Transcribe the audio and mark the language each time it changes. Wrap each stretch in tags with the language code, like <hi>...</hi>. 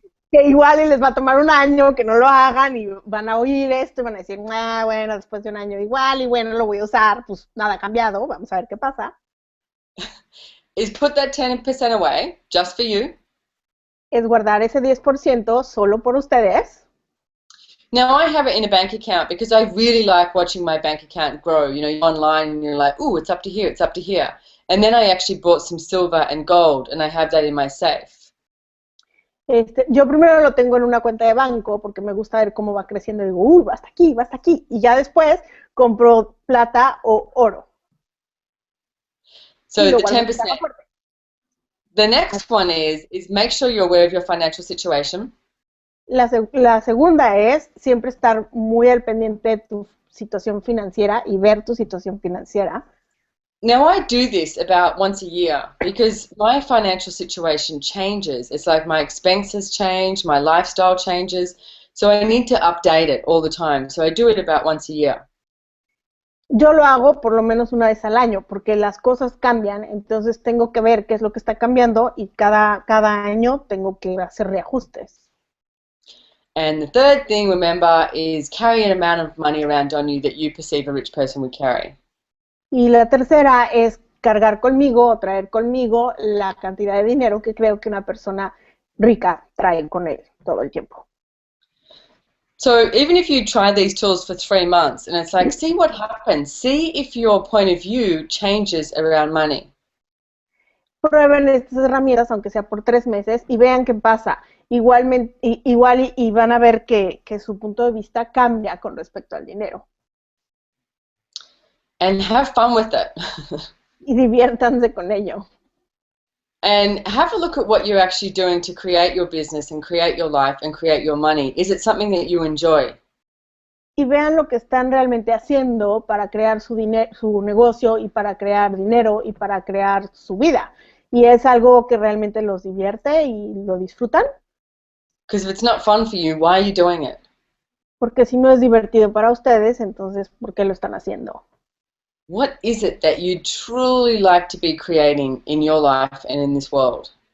<es>que igual y les va a tomar un año que no lo hagan y van a oír esto y van a decir, ah, bueno, después de un año igual y bueno, lo voy a usar, pues nada ha cambiado, vamos a ver qué pasa.</es> <en>Is put that 10% away just for you.</en> <es>Es guardar ese 10% solo por ustedes.</es> <en>Now I have it in a bank account because I really like watching my bank account grow. You know, you're online and you're like, ooh, it's up to here, it's up to here. And then I actually bought some silver and gold and I have that in my safe.</en> <es>Yo primero lo tengo en una cuenta de banco porque me gusta ver cómo va creciendo y digo, uy, va hasta aquí, va hasta aquí. Y ya después compro plata o oro.</es> <en>So</en> <es>Y lo</es> <en>the</en> <es>guardo en mi</es> <en>10%.</en> <es>caja fuerte.</es> <en>The next one is make sure you're aware of your financial situation.</en> <es>La segunda es siempre estar muy al pendiente de tu situación financiera y ver tu situación financiera.</es> <en>Now I do this about once a year because my financial situation changes. It's like my expenses change, my lifestyle changes. So I need to update it all the time. So I do it about once a year.</en> <es>Yo lo hago por lo menos una vez al año porque las cosas cambian, entonces tengo que ver qué es lo que está cambiando y cada año tengo que hacer reajustes.</es> <en>And the third thing, remember, is carry an amount of money around on you that you perceive a rich person would carry.</en> <es>Y la tercera es cargar conmigo o traer conmigo la cantidad de dinero que creo que una persona rica trae con él todo el tiempo.</es> <en>So even if you try these tools for 3 months and it's like, see what happens, see if your point of view changes around money.</en> <es>Prueben estas herramientas, aunque sea por 3 meses, y vean qué pasa. Igual y van a ver que su punto de vista cambia con respecto al dinero.</es> <en>And have fun with it.</en> <es>Y diviértanse con ello.</es> <en>And have a look at what you're actually doing to create your business and create your life and create your money. Is it something that you enjoy?</en> <es>Y vean lo que están realmente haciendo para crear su negocio y para crear dinero y para crear su vida. Y es algo que realmente los divierte y lo disfrutan.</es> <en>Because if it's not fun for you, why are you doing it?</en> <es>Porque si no es divertido para ustedes, entonces, ¿por qué lo están haciendo?</es> <en>What is it that you truly like to be creating in your life and in this world?</en>